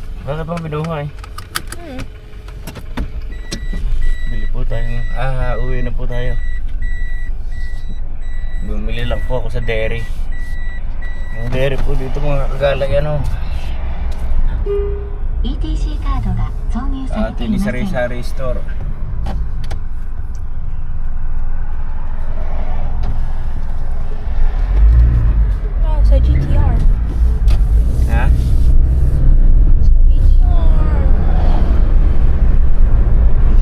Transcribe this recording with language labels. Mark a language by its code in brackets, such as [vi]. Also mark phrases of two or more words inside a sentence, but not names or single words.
[tl] Bakit bang binuhay? Bili po tayo. Uwi na po tayo. Bumili lang po ako sa dairy. Yung dairy po dito mga kagala yan oh. [ja] ETC カードが挿入されていません。 [tl] Sari-sari store. Oh, sa GTR. Ha? Sa GTR.